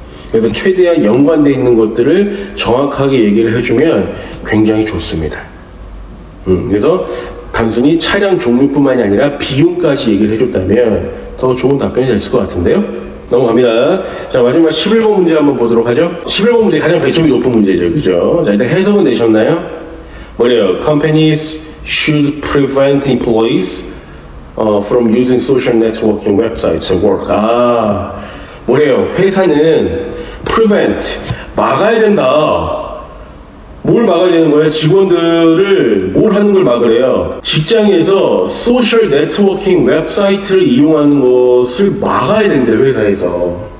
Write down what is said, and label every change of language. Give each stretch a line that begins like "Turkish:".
Korean: 그래서 최대한 연관되어 있는 것들을 정확하게 얘기를 해주면 굉장히 좋습니다. 그래서 단순히 차량 종류뿐만이 아니라 비용까지 얘기를 해줬다면 더 좋은 답변이 됐을 것 같은데요. 넘어갑니다. 자, 마지막 11번 문제 한번 보도록 하죠. 11번 문제 가장 배점이 높은 문제죠. 그죠? 자, 일단 해석은 내셨나요? 뭐래요?
English: Companies should prevent employees from using social networking websites and work.
Korean: 뭐래요? 회사는 prevent, 막아야 된다. 뭘 막아야 되는 거예요? 직원들을 뭘 하는 걸 막으래요? 직장에서 소셜 네트워킹 웹사이트를 이용하는 것을 막아야 된대요, 회사에서.